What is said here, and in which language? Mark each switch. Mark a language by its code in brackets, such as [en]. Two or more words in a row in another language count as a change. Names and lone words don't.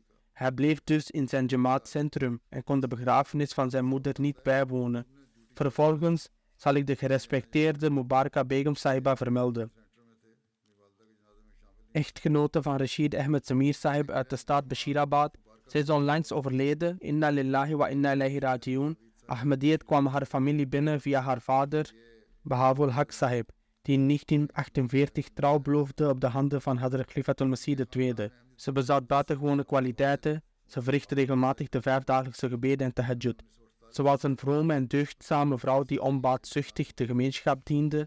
[nl] Hij bleef dus in zijn Jamaat-centrum en kon de begrafenis van zijn moeder niet bijwonen. Vervolgens zal ik de gerespecteerde Mubaraka Begum Sahiba vermelden. Echtgenote van Rashid Ahmed Samir Sahib uit de staat Bashirabad. Zij is onlangs overleden, [ar] إنا لله وإنا إليه راجعون. [nl] Ahmadiyyat kwam haar familie binnen via haar vader, Bahavul Haq Sahib, die in 1948 trouw beloofde op de handen van Hadr Khalifatul Masih II. Ze bezat buitengewone kwaliteiten, ze verrichtte regelmatig de 5-dagelijkse gebeden en tahajjud. Ze was een vrome en deugdzame vrouw die onbaatzuchtig de gemeenschap diende.